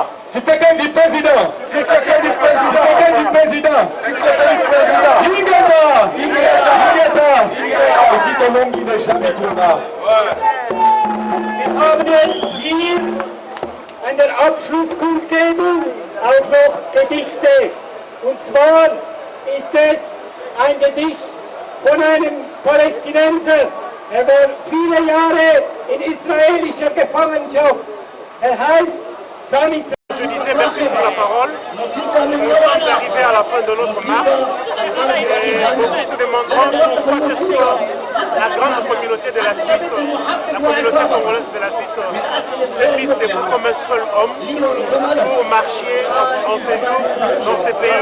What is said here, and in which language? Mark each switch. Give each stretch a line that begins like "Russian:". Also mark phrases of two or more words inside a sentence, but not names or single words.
French: Tshisekedi président. Tshisekedi président. Tshisekedi président. Tshisekedi président. Ingeta. Aussi ton nom qui n'est jamais tournant.
German: Wir haben jetzt hier an der Abschlusskundgebung auch noch Gedichte. Und zwar ist es ein Gedicht von einem Palästinenser. Er war viele Jahre in israelischer Gefangenschaft. Er heißt Sami.
French: Je disais merci pour la parole. Nous sommes arrivés à la fin de notre marche et beaucoup se demanderont pourquoi est-ce que la grande communauté de la Suisse, la communauté congolaise de la Suisse, s'est mise debout comme un seul homme pour marcher en séjour dans ces pays.